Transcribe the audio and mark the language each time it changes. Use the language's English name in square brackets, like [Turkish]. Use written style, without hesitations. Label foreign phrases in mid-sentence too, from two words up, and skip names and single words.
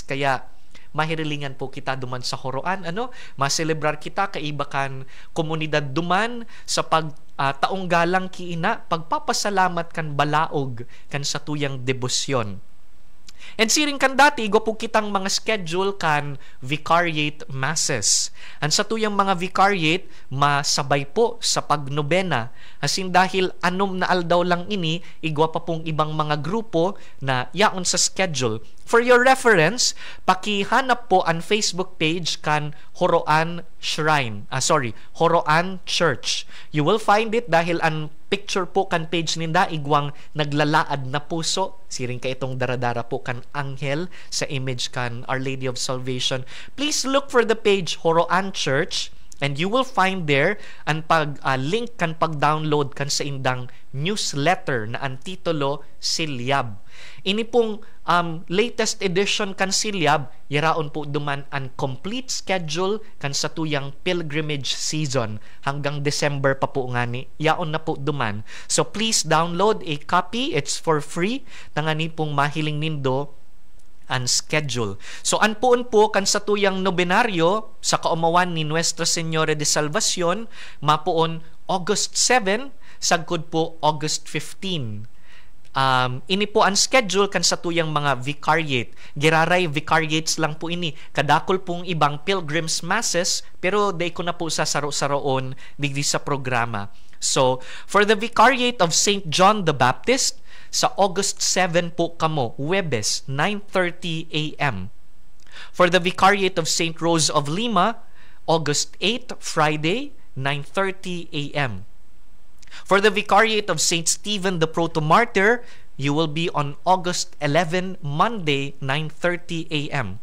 [Bikol] Kaya mahirilingan po kita duman sa Horoan. Maselebrar kita kaibakan komunidad duman sa taong galang kiina, pagpapasalamat kan balaog kan sa tuyang debosyon. And siring kan dati, igo po kitang mga schedule kan [English] vicariate masses. [Bikol] Ang sa tuyang mga vicariate, masabay po sa pagnobena. Asin dahil anom na aldaw lang ini, igwa pa pong ibang mga grupo na yaon sa schedule. [English] For your reference, [Bikol] pakihanap po ang Facebook page kan Horoan Horoan Church. [English] You will find it [Bikol] dahil ang picture po kan page ninda igwang naglalaad na puso. Siring ka itong daradara po kan anghel sa image kan Our Lady of Salvation. [English] Please look for the page Horoan Church and you will find there [Bikol] ang link kan pag-download kan sa indang newsletter na ang titulo Silyab. Ini pong [English] latest edition [Bikol] kan Silyab, yaraon po duman ang [English] complete schedule [Bikol] kan sa tuyang [English] pilgrimage season [Bikol] hanggang December pa po ngani. Yaon na po duman. [English] So please download a copy. It's for free. [Bikol] Tangani pong mahiling nindo ang schedule. So anpuon po kan sa tuyang nobenaryo sa kaumawan ni Nuestra Señora de Salvacion, mapuon August 7, sagkod po August 15. Ini po ang schedule kan sa tuyang mga vicariate. Giraray vicariates lang po ini. Kadakol pong ibang [English] pilgrims masses, [Bikol] pero day ko na po sa saro-saroon digdi sa programa. [English] So, for the vicariate of St. John the Baptist, [Bikol] sa August 7 po kamo, Huwebes, 9:30 a.m. [English] For the vicariate of St. Rose of Lima, August 8, Friday, 9:30 a.m. For the vicariate of St. Stephen the Proto-Martyr, you will be on August 11, Monday, 9:30 a.m.